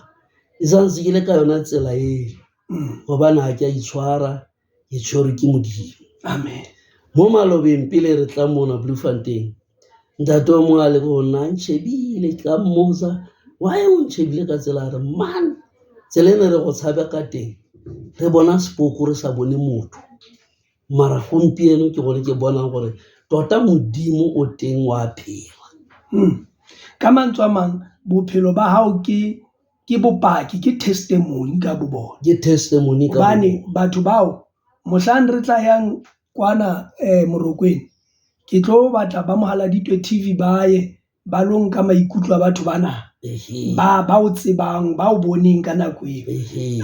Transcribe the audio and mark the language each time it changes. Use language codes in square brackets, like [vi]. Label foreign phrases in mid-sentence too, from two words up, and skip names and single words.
[st] E santse ke le ka yona tsela e gobane ha ke a itshwara ke tshwere ke modimo. Amen. Mo malobeng pele re tla mona Bloemfontein ntate o mongwe a le go nna ntshebile ka mmotsa why o ntshebile ka tsela re man tsela ene re go tshabe ka teng re bona sepoko re sa bone motho mara gompieno ke gore ke bona gore tota modimo o teng wa phela. Ka mantswe a mang bophelo ba hao ke bopaki ke testimony ka bobona. Ke testimony ka bane batho bao mohlang re tla yang kwana Morokweni ke tlo batla ba mohala ditwe TV baye ba lo nka maikutlo a batho bana ba o tsebang ba o boneng ka nako eo.